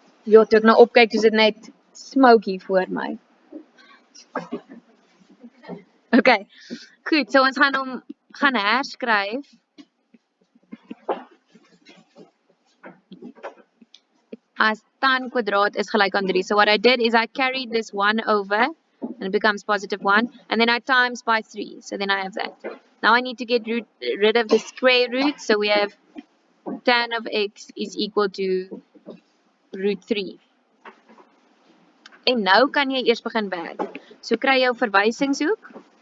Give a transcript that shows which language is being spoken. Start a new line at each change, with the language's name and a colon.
Afrikaans: Ja, toe ek nou opkyk, is dit net smoky voor my. Okay, goed, so ons gaan herskryf. As tan kwadraat is gelyk aan 3.
English: So what I did is I carried this 1 over, and it becomes positive 1, and then I times by 3. So then I have that. Now I need to get rid of the square root, so we have tan of x is equal to root 3.
Afrikaans: En nou kan jy eers begin werk. So kry jou verwysingshoek.